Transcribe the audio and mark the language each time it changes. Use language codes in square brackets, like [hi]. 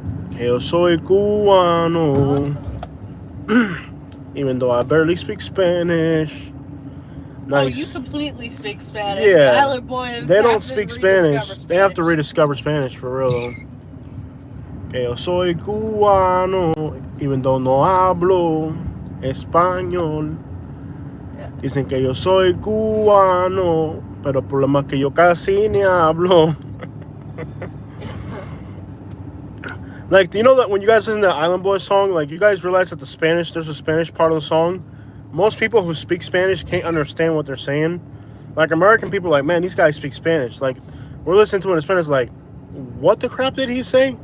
[es] Que yo soy cubano. [en] Even though I barely speak Spanish. Nice. Oh, you completely speak Spanish. Yeah. The island boys. They don't speak Spanish. They have to rediscover Spanish for real though. [es] Que yo soy cubano. [en] Even though [es] no hablo español. [en] Yeah. [es] Dicen que yo soy cubano. Pero el problema es que yo casi ni hablo. [en] Like, you know that when you guys listen to the Island Boys song, like, you guys realize that there's a Spanish part of the song. Most people who speak Spanish can't understand what they're saying. Like, American people are like, man, these guys speak Spanish. Like, we're listening to it in Spanish, like, what the crap did he say?